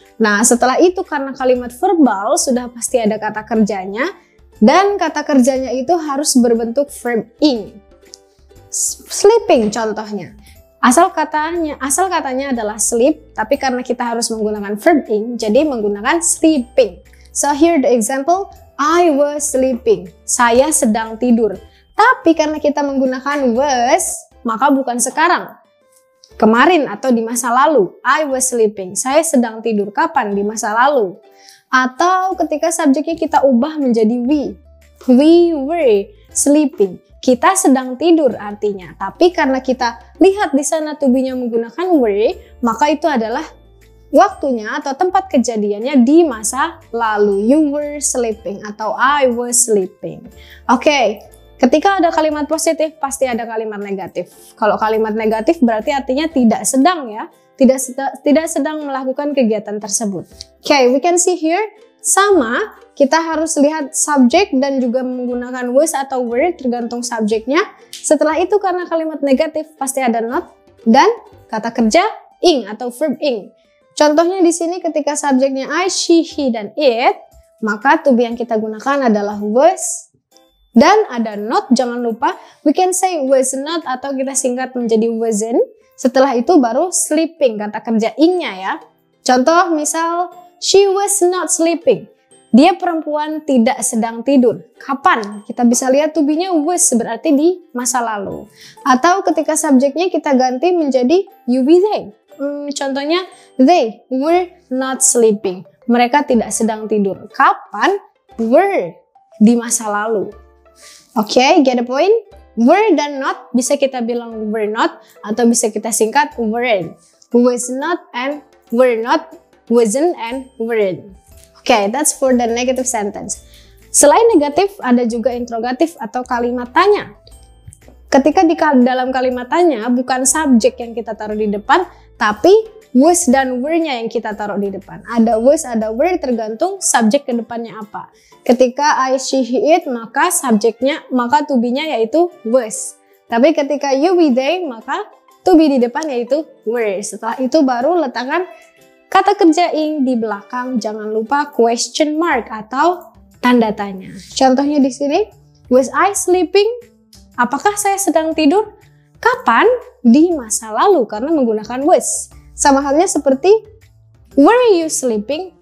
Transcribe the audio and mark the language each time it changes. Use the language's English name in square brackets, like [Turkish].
[Indonesian] Nah, setelah itu karena kalimat verbal sudah pasti ada kata kerjanya, dan kata kerjanya itu harus berbentuk verb ing. Sleeping contohnya. Asal katanya adalah sleep, tapi karena kita harus menggunakan verb ing, jadi menggunakan sleeping. [English] So here the example, I was sleeping. [Indonesian] Saya sedang tidur. Tapi karena kita menggunakan was, maka bukan sekarang. Kemarin atau di masa lalu. [English] I was sleeping. [Indonesian] Saya sedang tidur. Kapan? Di masa lalu. Atau ketika subjeknya kita ubah menjadi we. [English] We were sleeping. [Indonesian] Kita sedang tidur artinya. Tapi karena kita lihat di sana to be-nya menggunakan were, maka itu adalah waktunya atau tempat kejadiannya di masa lalu. [English] You were sleeping [Indonesian] atau [English] I was sleeping. [Indonesian] Oke, ketika ada kalimat positif pasti ada kalimat negatif. Kalau kalimat negatif berarti artinya tidak sedang ya. Tidak sedang melakukan kegiatan tersebut. Oke, [English] we can see here [Indonesian] sama, kita harus lihat subjek dan juga menggunakan was atau were tergantung subjeknya. Setelah itu karena kalimat negatif pasti ada not dan kata kerja ing atau verb ing. Contohnya di sini ketika subjeknya I, she, he, dan it, maka to be yang kita gunakan adalah was. Dan ada not, jangan lupa, [English] we can say [Indonesian] was not atau kita singkat menjadi wasn't. Setelah itu baru sleeping, kata kerja ing-nya ya. Contoh misal, [English] she was not sleeping. [Indonesian] Dia perempuan tidak sedang tidur. Kapan? Kita bisa lihat to be-nya was, berarti di masa lalu. Atau ketika subjeknya kita ganti menjadi you be they. Contohnya, [English] they were not sleeping. [Indonesian] Mereka tidak sedang tidur. Kapan? Were. Di masa lalu. Oke, [English] get the point? [Indonesian] Were dan not bisa kita bilang were not atau bisa kita singkat weren't. [English] was not and were not, wasn't and weren't. Okay, that's for the negative sentence. [Indonesian] Selain negatif, ada juga interrogatif atau kalimat tanya. Ketika di dalam kalimat tanya, bukan subjek yang kita taruh di depan, tapi was dan were-nya yang kita taruh di depan. Ada was, ada were, tergantung subjek ke depannya apa. Ketika I, she, he, it, maka subjeknya, maka to be-nya yaitu was. Tapi ketika you, we, they, maka to be di depan yaitu were. Setelah itu baru letakkan kata kerja ing di belakang. Jangan lupa question mark atau tanda tanya. Contohnya di sini, [English] was I sleeping? [Indonesian] Apakah saya sedang tidur? Kapan? Di masa lalu, karena menggunakan was. Sama halnya seperti, [English] were you sleeping?